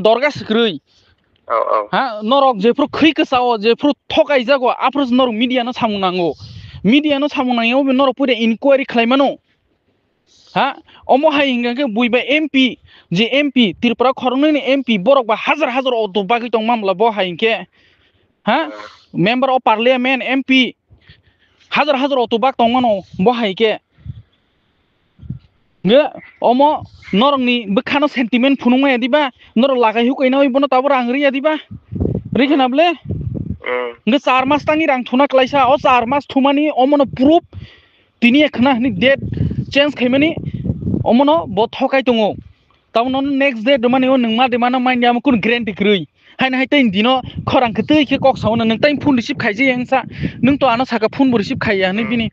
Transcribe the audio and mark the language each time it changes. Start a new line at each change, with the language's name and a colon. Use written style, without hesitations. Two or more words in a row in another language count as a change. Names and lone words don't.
Kok Borok: दरगा सख्रै हा नरक जेफ्रु खैखो सावो जेफ्रु थकाय जागो आफ्रोज नर मिडियानो सामुनांगो मिडियानो सामुनायाव बे नर पुरे इनक्वायरी खालामनो हा अमो हाय हिंगाके बुइबा एमपी जे एमपी त्रिपुरा खरंनि एमपी बरक बा हाजार अटो बागै दं मामला बो हायके हा
English: member of parliament
Kok Borok: एमपी हाजार अटो बाग दंमानो बो हायके गे अमो नरंनि बोखानो सेंटिमेंट फुनुमा यादिबा नर लागाय हुकैना बनो ताबो रांगरि यादिबा रिखनाबले गे 4 मास तांनि रां थुना क्लाइसा अ 4 मास थुमानि अमनो प्रूफ तिनि एकना नि
English: date change
Kok Borok: खायमानि अमनो बो थकाय दङो ताउनो
English: next day
Kok Borok: दमानि नों मा देमानो माइनिया कुन ग्रेंटी ग्रै हायना हाय तैन दिनो खरांखो तैखे कक्सावनो नों तैन फुन रिसिभ खायजे यांसा नों तो आनो साका फुन बो रिसिभ खाया नै बिनि